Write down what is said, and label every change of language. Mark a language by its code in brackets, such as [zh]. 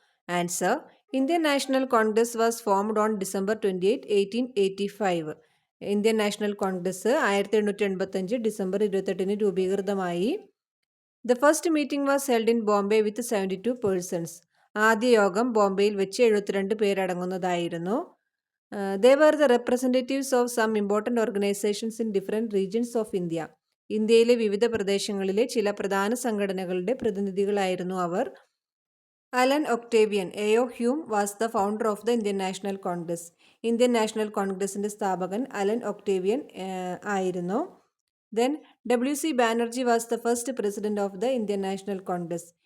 [en] Answer: Indian National Congress was formed on December 28, 1885. [ml] Indian national Congress 1885 December 28 രൂപീകൃതമായി. [en] The first meeting was held in Bombay with 72 persons. [ml] ആദ്യ യോഗം ബോംബെയിൽ വെച്ച് 72 പേരടങ്ങുന്നതായിരുന്നു. [en] They were the representatives of some important organizations in different regions of India. [ml] ഇന്ത്യയിലെ വിവിധ പ്രദേശങ്ങളിലെ ചില പ്രധാന സംഘടനകളുടെ പ്രതിനിധികളായിരുന്നു അവർ. [en] Allan Octavian A O. Hume was the founder of the Indian National Congress. [ml] Indian national കോൺഗ്രസിന്റെ സ്ഥാപകൻ അലൻ ഒക്ടേവിയൻ ആയിരുന്നു. [en] Then W.C. Banerjee was the first president of the Indian National Congress.